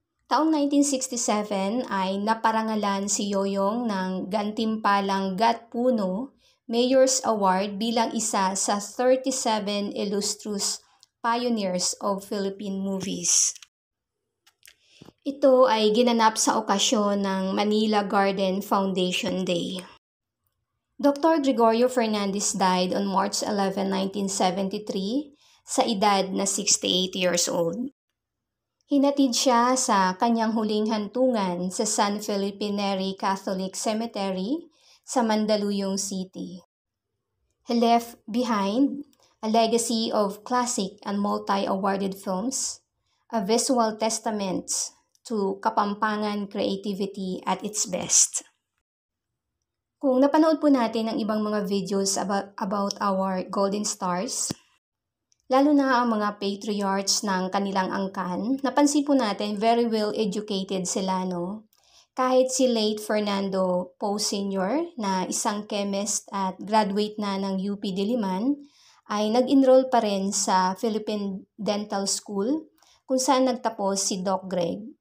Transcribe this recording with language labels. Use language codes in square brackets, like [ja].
[tl] Taong 1967 ay naparangalan si Yoyong ng gantimpalang Gat Puno Mayor's Award bilang isa sa [en] 37 illustrious pioneers of Philippine movies. [tl] Ito ay ginanap sa okasyon ng Manila Garden Foundation Day. [en] Dr. Gregorio Fernandez died on March 11, 1973 [tl] sa edad na [en] 68 years old. [tl] Hinatid siya sa kanyang huling hantungan sa San Felipe Catholic Cemetery sa Mandaluyong City. [en] He left behind a legacy of classic and multi-awarded films, a visual testament to Kapampangan creativity at its best. [tl] Kung napanood po natin ang ibang mga videos about our Golden Stars, lalo na ang mga patriarchs ng kanilang angkan, napansin po natin [en] very well educated [tl] sila, no? Kahit si late Fernando Poe Sr. na isang chemist at graduate na ng UP Diliman, ay nag-enroll pa rin sa Philippine Dental School kung saan nagtapos si Doc Greg.